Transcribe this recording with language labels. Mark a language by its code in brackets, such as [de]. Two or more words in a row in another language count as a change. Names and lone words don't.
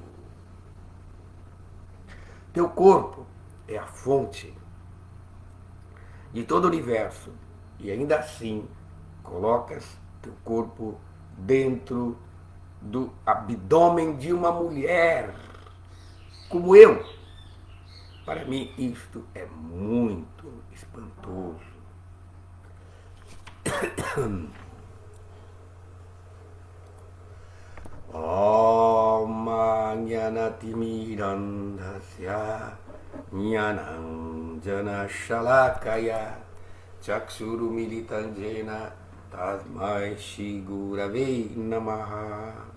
[pt] Teu corpo é a fonte de todo o universo e ainda assim colocas teu corpo dentro do abdômen de uma mulher como eu. Para mim, isto é muito espantoso. [sa] Om Jnanatimirandhasya Jnanam Jana Shalakaya Chakshuru Militanjena Tasmai Shri Gurave Namaha.